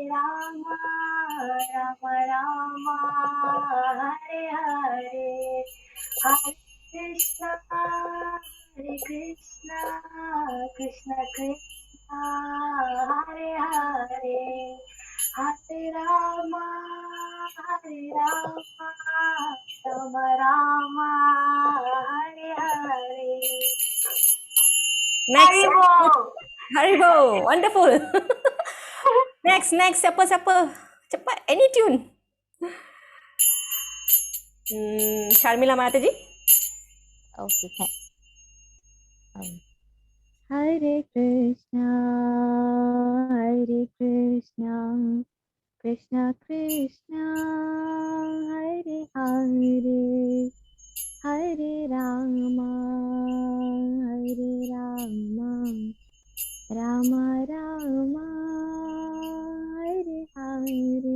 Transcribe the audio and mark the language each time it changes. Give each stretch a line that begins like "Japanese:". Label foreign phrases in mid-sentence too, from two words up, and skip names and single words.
Sanskrit: Rama, Rama Rama, Hare Hare, Hare Krishna, Hare Krishna, Krishna Krishna, Hare Hare, Hare Rama, Hare Rama, Rama Rama, Hare Hare.
English: Next. Haribo. Haribo, wonderful. Next,
Malay: siapa? Cepat,
English: any tune. Sharmila Mataji. Okay.
Sanskrit: Hare Krishna, Krishna Krishna, Hare Hare, Hare Rama, Rama Rama, Hare Hare.